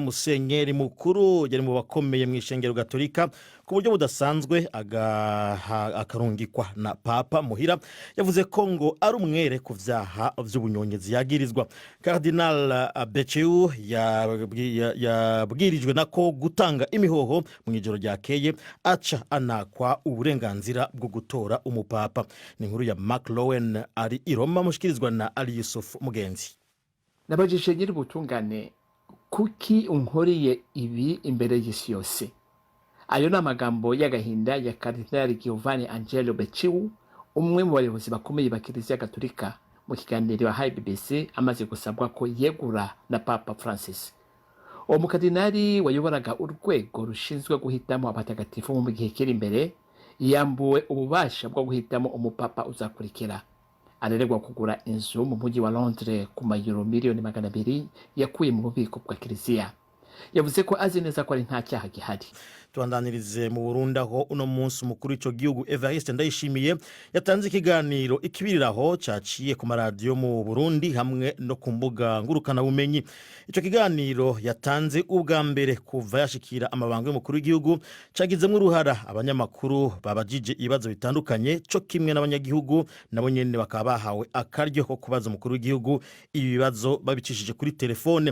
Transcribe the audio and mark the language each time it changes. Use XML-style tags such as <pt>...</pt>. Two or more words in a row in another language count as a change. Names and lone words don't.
<rn>Musenyeri mukuru yari mu bakomeye mu ishengero Gatolika ku buryo budasanzwe akarungikwa na papa muhira, yavuze ko ngo ari umwere ku vyaha vy'ubunyongezi yagirizwa. Cardinal Becciu yabwirijwe nako gutanga imihoho mu ijoro ryakeye aca anakwa uburenganzira bwo gutora umupapa. Ni nkuru ya Mark Lowen ari i Roma mushikirizwa na Ali Yusuf Mugenzi.</rn> <rw>Nabajije nyiri ubutungane kuki unkoriye ibi imbere y'isi yose. Ayo n'amagambo y'agahinda ya Cardinal Giovanni Angelo Becciu, umwe mu bayobozi bakomeye ba Kiliziya Gatolika, mu kiganiro yahaye BBC amaze gusabwa ko yegura na Papa Francis. Uwo mukardinali wayoboraga urwego rushinzwe guhitamo abatagatifu mu gihe kiri imbere yambuwe ububasha bwo guhitamo umupapa uzakurikira. Arererwa kugura inzu mu mujyi wa Londres ku mayero miliyoni 200 yakuye mu bubiko bwa Kiliziya. Yavuze ko azi neza ko ari nta cyaha gihari.</rw> <rn>Tubandanirize mu Burundi aho uno munsi umukuru w'ico gihugu Evariste Ndayishimiye yatanze ikiganiro ikibiriraho caciye ku maradiyo mu Burundi hamwe no ku mbuga ngurukana bumenyi. Ico kiganiro yatanze ubwa mbere kuva yashikira amabanga y'umukuru w'igihugu cagizemwe uruhara abanyamakuru babajije ibibazo bitandukanye co kimwe n'abanyagihugu nabo nyene bakaba bahawe akaryo ko kubaza umukuru w'igihugu ibibazo babicishije kuri telefone.</rn>